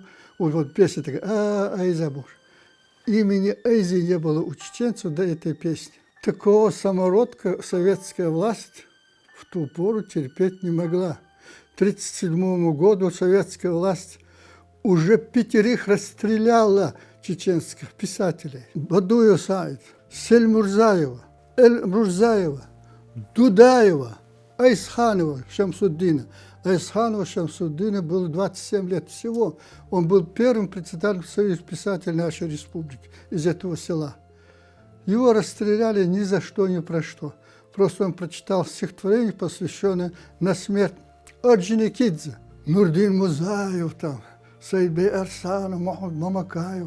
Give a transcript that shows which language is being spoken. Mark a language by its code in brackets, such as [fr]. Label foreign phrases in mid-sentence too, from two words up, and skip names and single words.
[ru] Вот песня такая, Айза Боже. Имени Айзи не было у чеченцев до этой песни. Такого самородка советская власть в ту пору терпеть не могла. К 1937 году советская власть уже 5 расстреляла чеченских писателей. Бадуя Саид, Сельмурзаева, Эль-Мурзаева, Дудаева, Айсханова, Шамсуддина. Айсханова Шамсуддина было 27 лет всего. Он был первым председателем Союза писателей нашей республики из этого села. Его расстреляли ни за что, ни про что. Просто он прочитал стихотворение, посвященное на смерть Орджоникидзе. Нурдин Музаев, там, Саидбей Арсанов, Махмуд Мамакаев.